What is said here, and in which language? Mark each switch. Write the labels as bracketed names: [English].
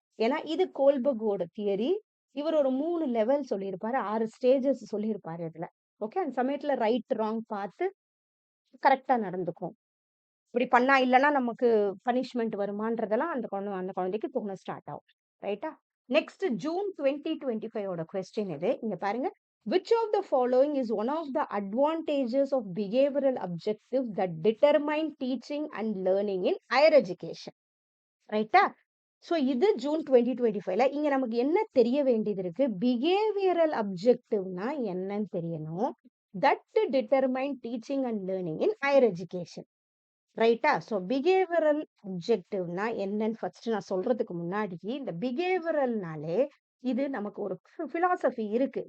[Tamil] ஏன்னா இது கோல்பர்கோட தியரி. இவர் ஒரு 3 லெவல் சொல்லியிருப்பாரு. 6 ஸ்டேஜஸ் சொல்லியிருப்பாரு இதுல. ஓகே. அந்த சமயத்துல ரைட், ராங் பார்த்து கரெக்ட்டா நடந்துக்கும். இப்படி பண்ணா இல்லன்னா நமக்கு பனிஷ்மென்ட் வருமான்றதெல்லாம் அந்த குழந்தைக்கு தோண ஸ்டார்ட் ஆகும். ரைட்டா? நெக்ஸ்ட் ஜூன் 2025 ஓட கொஸ்டின் இது. இங்க பாருங்க. [English] Which of the following is one of the advantages of behavioral objectives that determine teaching and learning in higher education? [Tamil] ரைட்டா? ஸோ இது ஜூன் 2025ல இங்க நமக்கு என்ன தெரிய வேண்டியது இருக்கு? பிஹேவியரல் அப்ஜெக்டிவ்னா என்னன்னு தெரியணும். [English] That determine teaching and learning in higher education. ரைட்டா? [Tamil] ஸோ பிஹேவியரல் அப்ஜெக்டிவ்னா என்னன்னு ஃபர்ஸ்ட் நான் சொல்றதுக்கு முன்னாடி, இந்த பிஹேவியரல்னாலே இது நமக்கு ஒரு பிலாசபி இருக்கு.